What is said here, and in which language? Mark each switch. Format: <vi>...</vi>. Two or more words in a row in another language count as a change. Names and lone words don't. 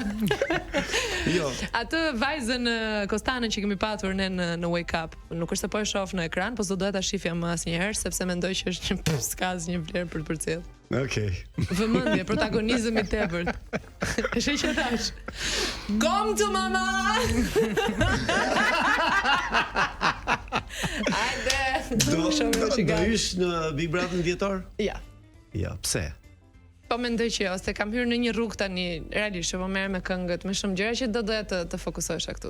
<sq>Jo. Atë vajzën Kostanën që kemi patur ne në Wake Up, nuk është se po e shoh në ekran, po s'do doja ta shifja më asnjëherë sepse mendoj që është s'ka asnjë vlerë për të përcjell. Okej. Vëmendje, protagonizëm I tepërt. E sheh që tash.</sq> <en>Come to mama.</en> <sq>Hajde. Do ish në Big Brother vjetor? Ja. Ja, pse? Po mendoj që ose kam hyrë në një rrugë tani, realisht që po merrem me këngët, me shumë gjëra që do doja të fokusohesha këtu.</sq>